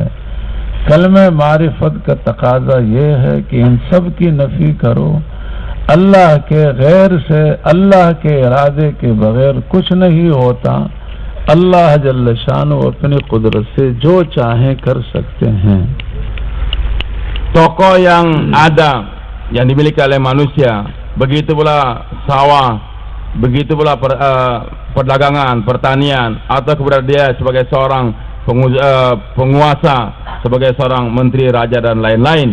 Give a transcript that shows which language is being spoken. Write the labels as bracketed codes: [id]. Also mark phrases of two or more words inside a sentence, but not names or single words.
[ur] کلمۂ معرفت کا تقاضا یہ ہے کہ ان سب کی نفی کرو، اللہ کے غیر سے، اللہ کے ارادے کے بغیر کچھ نہیں ہوتا. اللہ [ar] جل شانه [ur] اپنی قدرت سے جو چاہے کر سکتے ہیں. [id] Toko yang ada yang dimiliki oleh manusia, begitu pula sawah, begitu pula perdagangan, pertanian, atau keberadaan dia sebagai seorang penguasa, sebagai seorang menteri, raja dan lain-lain.